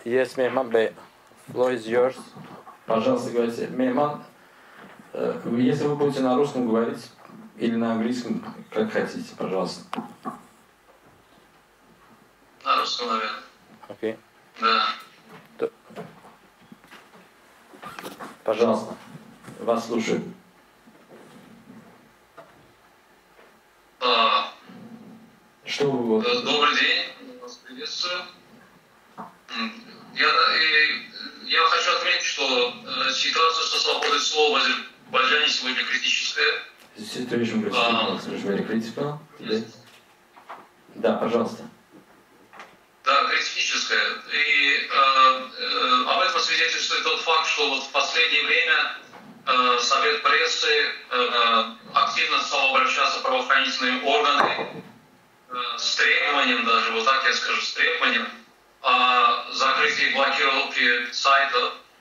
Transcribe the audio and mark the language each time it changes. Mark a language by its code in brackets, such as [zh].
[en] Yes, Mehman Bey, floor is yours. [ru] Пожалуйста, говорите. Mehman, если вы будете на русском говорить или на английском, как хотите, пожалуйста. На русском, наверное. Окей. Да. Пожалуйста, вас слушаю. Что вы вот... Добрый день, вас приветствую. Я хочу отметить, что ситуация со свободой слова в Азербайджане сегодня критическая. [en] Situation is very critical today. [ru] Да, пожалуйста. Да, критическая. И об этом свидетельствует тот факт, что вот в последнее время Совет прессы активно стал обращаться в правоохранительные органы с требованием, даже вот так я скажу, с требованием о закрытии блокировки сайтов.